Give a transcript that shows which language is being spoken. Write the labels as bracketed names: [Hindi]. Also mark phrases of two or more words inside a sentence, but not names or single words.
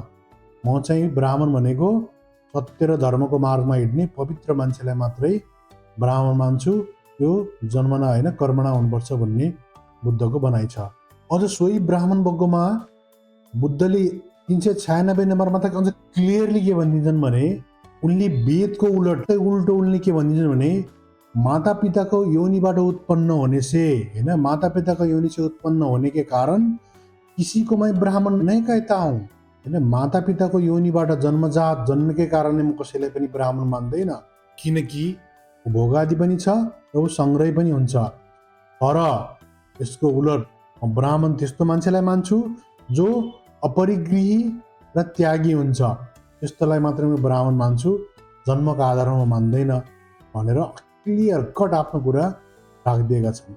[Nepali] म चाहिँ ब्राह्मण भनेको सत्य र धर्मको मार्गमा हिँड्ने पवित्र मान्छेलाई मात्रै ब्राह्मण मान्छु, त्यो जन्मना होइन कर्मणा हुनुपर्छ भन्ने बुद्धको भनाइ छ। अझ सोही ब्राह्मण बग्गोमा बुद्धले 396 नम्बरमा त अझ क्लियरली के भनिदिन्छन् भने उनले वेदको उल्टो उनले के भनिदिन्छन् भने मातापिताको योनिबाट [Hindi] उत्पन्न होने से [Nepali] होइन, मातापिताको योनि [Hindi] से उत्पन्न होने के कारण किसीको मैं ब्राह्मण नै कहता हूँ [Nepali] होइन, मातापिताको योनिबाट जन्मजात जन्मेकै कारणले म कसैलाई पनि ब्राह्मण मान्दैन, किनकि भोगादि पनि छ र ऊ सङ्ग्रह पनि हुन्छ। तर यसको उलट ब्राह्मण त्यस्तो मान्छेलाई मान्छु जो अपरिग्रही र त्यागी हुन्छ, त्यस्तोलाई मात्रै म ब्राह्मण मान्छु, जन्मको आधारमा मान्दैन भनेर [English] clear cut [Nepali] आफ्नो कुरा राखिदिएका छन्।